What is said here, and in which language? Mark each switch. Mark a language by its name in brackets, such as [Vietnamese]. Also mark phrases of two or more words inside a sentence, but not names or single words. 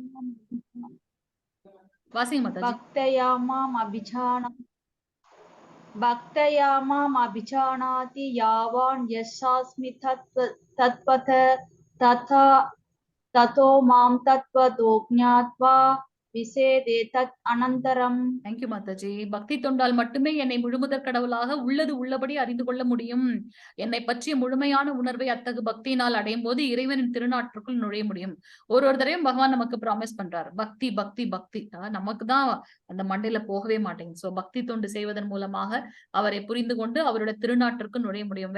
[Tamil] வாசிங்க மாதாஜி. [Sanskrit] भक्त्या मां अभिजानाति यावान् यश्चास्मि तत्त्वतः ततो मां तत्त्वतो ज्ञात्वा विसेदे तत् अनन्तरम् [Tamil] தேங்க்யூ மாதாஜி. பக்தி தொண்டால் மட்டுமே என்னை முழுமுதற் கடவுளாக உள்ளது உள்ளபடி அறிந்து கொள்ள முடியும். என்னை பற்றிய முழுமையான உணர்வை அத்தகு பக்தியினால் அடையும் போது இறைவனின் திருநாட்டுக்குள் நுழைய முடியும். ஒரு தடவையும் பகவான் நமக்கு ப்ராமிஸ் பண்றாரு, பக்தி பக்தி பக்தி. நமக்கு தான் அந்த மண்டையில போகவே மாட்டேங்குது. சோ பக்தி தொண்டு செய்வதன் மூலமாக அவரை புரிந்து கொண்டு அவருடைய திருநாட்டிற்கு நுழைய முடியும்.